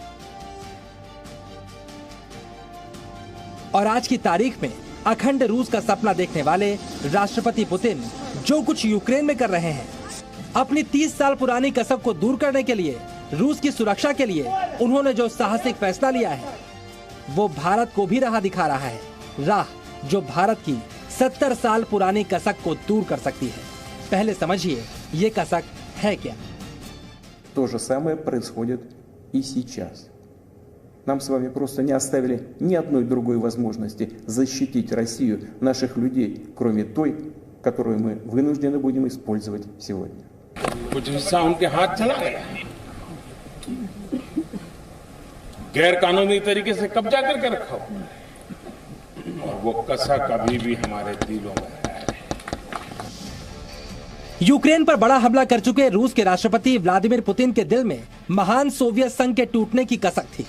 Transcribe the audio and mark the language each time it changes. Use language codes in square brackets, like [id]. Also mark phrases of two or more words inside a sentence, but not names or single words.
[hi] और आज की तारीख में अखंड रूस का सपना देखने वाले राष्ट्रपति पुतिन जो कुछ यूक्रेन में कर रहे हैं, अपनी 30 साल पुरानी कसक को दूर करने के लिए, रूस की सुरक्षा के लिए उन्होंने जो साहसिक फैसला लिया है, वो भारत को भी राह दिखा रहा है। राह जो भारत की 70 साल पुरानी कसक को दूर कर सकती है। पहले समझिए ये कसक है क्या। [ru] То же самое происходит и сейчас. Нам с вами просто не оставили ни одной другой возможности защитить Россию, наших людей, кроме той, которую мы вынуждены будем использовать сегодня. [hi] कुछ हिस्सा उनके हाथ चला गया, गैर कानूनी तरीके से कब्जा करके रखा हुआ, और वो कसक अभी भी हमारे दिलों में है। यूक्रेन पर बड़ा हमला कर चुके रूस के राष्ट्रपति व्लादिमीर पुतिन के दिल में महान सोवियत संघ के टूटने की कसक थी।